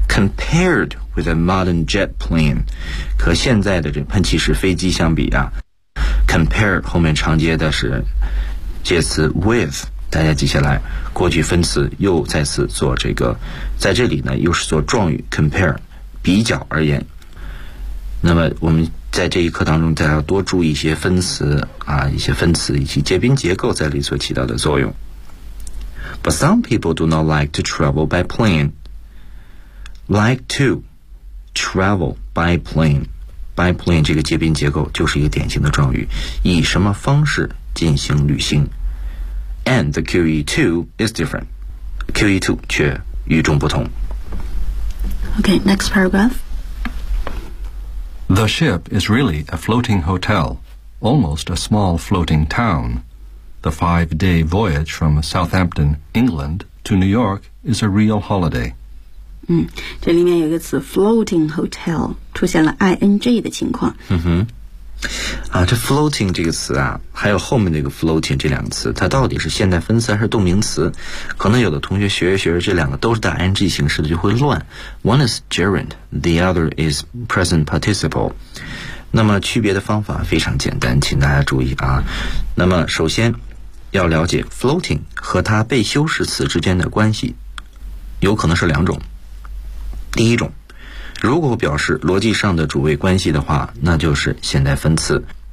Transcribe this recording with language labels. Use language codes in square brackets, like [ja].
[en] Compared with a modern jet plane， [zh] 和现在的这喷气式飞机相比啊 ，compare 后面常接的是介词 with， 大家记下来，过去分词又再次做这个，在这里呢又是做状语 compare， 比较而言。那么我们在这一课当中，大家多注意一些分词啊，一些分词以及介宾结构在里所起到的作用。 [en] But some people do not like to travel by plane. Like to travel by plane. [zh] By plane 这个接宾结构就是一个典型的状语，以什么方式进行旅行。 [en] And the QE2 is different. QE2 [zh] 却与众不同。 [en] Okay, next paragraph. The ship is really a floating hotel, almost a small floating town. The five-day voyage from Southampton, England, to New York is a real holiday. [zh] 这里面有一个词 floating hotel, 出现了 ing 的情况。这 floating 这个词啊，还有后面那个 floating 这两个词，它到底是现代分词还是动名词？可能有的同学学着学着，这两个都是带 ing 形式的，就会乱。 [en] One is gerund, the other is present participle。 [zh] 那么区别的方法非常简单，请大家注意啊。那么首先要了解 floating 和它被修饰词之间的关系，有可能是两种。第一种，如果表示逻辑上的主谓关系的话，那就是现代分词。